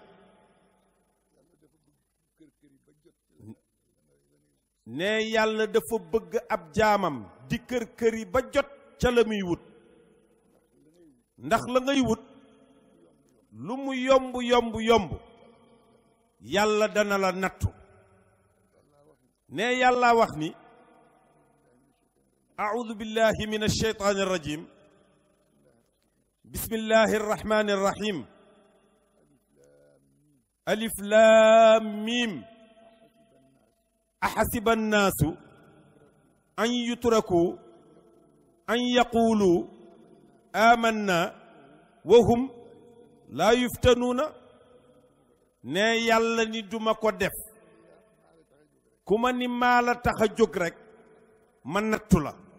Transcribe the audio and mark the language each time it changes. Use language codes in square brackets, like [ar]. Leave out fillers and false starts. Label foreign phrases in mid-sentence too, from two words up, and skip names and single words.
[wo] ne yàlla dafa bëgg ab jaamam di kër yi ba jot ca la muy wut ndax la ngay wut lu mu yomb yomb yomb yàlla dana la nattu ne yàlla wax ni [ar] أعوذ بالله من الشيطان الرجيم بسم الله الرحمن الرحيم الم أحسب الناس أن يتركوا أن يقولوا آمنا وهم لا يفتنون [wo] ne yàlla ni duma ko def ku ma ni maa la tax a jóg rekk ma nattu la